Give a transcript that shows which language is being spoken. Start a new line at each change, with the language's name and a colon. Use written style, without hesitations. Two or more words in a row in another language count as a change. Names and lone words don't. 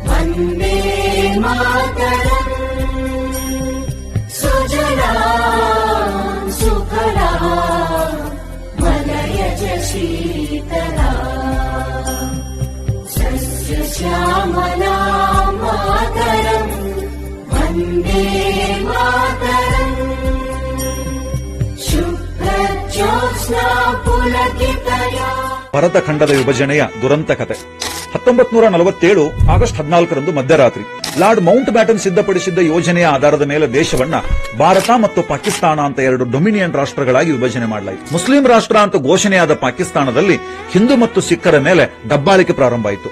Sanskrit: वन्दे मातरम् सुजलां सुफलां मलयज शीतलां सस्यश्यामलां मातरम् वन्दे मातरम् शुभ्रज्योत्स्ना पुलकितया
Kannada: ಭರತಖಂಡದ ವಿಭಜನೆಯ ದುರಂತ ಕತೆ 1947 ಆಗಸ್ಟ್ 14ರಂದು ಮಧ್ಯರಾತ್ರಿ ಲಾರ್ಡ್ ಮೌಂಟ್ ಬ್ಯಾಟನ್ ಸಿದ್ಧಪಡಿಸಿದ್ದ ಯೋಜನೆಯ ಆಧಾರದ ಮೇಲೆ ದೇಶವನ್ನ ಭಾರತ ಮತ್ತು ಪಾಕಿಸ್ತಾನ ಅಂತ ಎರಡು ಡೊಮಿನಿಯನ್ ರಾಷ್ಟ್ರಗಳಾಗಿ ವಿಭಜನೆ ಮಾಡಲಾಯಿತು. ಮುಸ್ಲಿಂ ರಾಷ್ಟ್ರ ಅಂತ ಘೋಷಣೆಯಾದ ಪಾಕಿಸ್ತಾನದಲ್ಲಿ ಹಿಂದೂ ಮತ್ತು ಸಿಖ್ಖರ ಮೇಲೆ ದಬ್ಬಾಳಿಕೆ ಪ್ರಾರಂಭ ಆಯಿತು.